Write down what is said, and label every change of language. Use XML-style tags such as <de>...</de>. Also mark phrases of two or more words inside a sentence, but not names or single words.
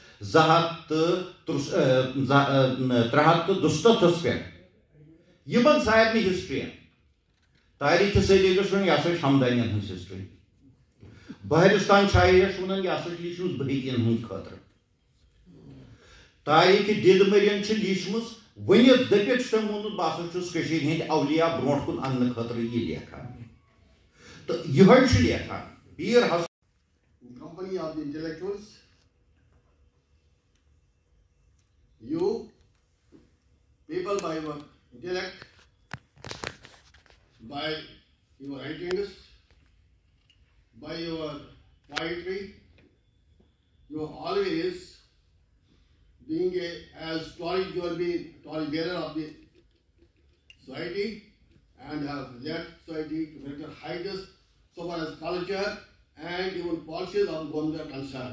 <ks>332 پٮ۪ٹھ یِمن سارنٕے ہسٹرین تاریٖخہِ سعید علیَس ووٚن یہِ ہسا چھِ ہمدانین ہٕنٛز ہسٹری بہرستان شاعریَس ووٚنن یہِ ہسا چھِ لیٖچھمٕژ بہیٖتین ہٕنٛدۍ خٲطرٕ تاریٖخہِ دیدمرین چھِ لیٖچھمٕژ ونت دپت تم وونت بہٕ چھُس کٔشیٖرِ ہٕنٛدۍ اولیاء برونٛٹھ کُن اننہٕ خٲطرٕ یہِ لیکھان تہٕ یِہوٚے چھُ لیکھان پیٖر حسن</ks> <en>company of the intellectuals, you people by your intellect, by your writings, by your poetry, you are always being as story, you will be story bearer of the society and have led society to greater heights so far as culture and even policies of the government are concerned.</en>